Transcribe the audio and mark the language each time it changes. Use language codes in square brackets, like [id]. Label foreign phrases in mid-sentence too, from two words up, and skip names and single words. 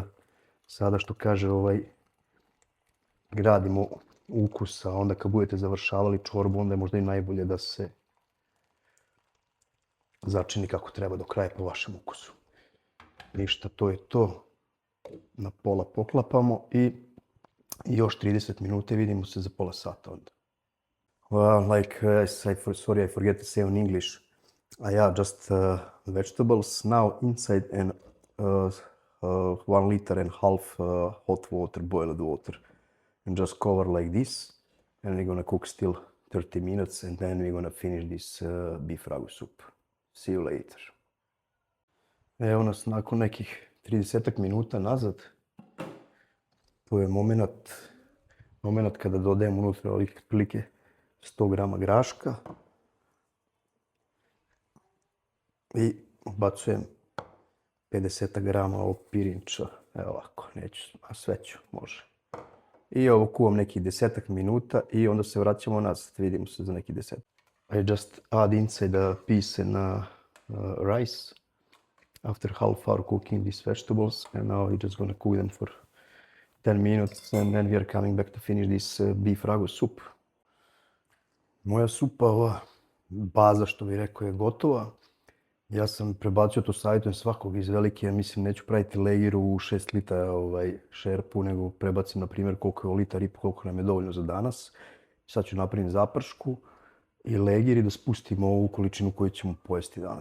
[bs] Sada što kaže gradimo ukus, a onda kad budete završavali čorbu, onda je možda i najbolje da se začini kako treba do kraja po vašem ukusu. Ništa, to je to. Na pola poklapamo i još 30 minuta vidimo se za pola sata onda. [en] Well, sorry, I forget to say in English. Just vegetables now inside and 1.5 liters hot water, boiled water. And just cover like this. And we're gonna cook still 30 minutes and then we're gonna finish this beef ragu soup. See you later. [bs] Evo nas nakon nekih 30 minuta nazad. To je moment kada dodajemo unutra otprilike 100 grama graška. I ubacujem 50 grama ovog pirinča. Evo ovako, neću, a sve ću, može. I ovo kuvam nekih 10 minuta i onda se vraćamo nazad. Vidimo se za nekih 10. [en] I just add inside the piece and rice after half hour cooking these vegetables, and now we're just gonna cook them for 10 minutes and then we are coming back to finish this beef ragu soup. [bs] Moja supa, ova baza što bi rekao, je gotova. Ja sam prebacio, to savjetujem svakog iz velike, mislim neću praviti legiru u 6 litara šerpu, nego prebacim na primjer koliko je litar i koliko nam je dovoljno za danas. Sad ću napraviti zapršku i legir i da spustimo ovu količinu koju ćemo pojesti danas.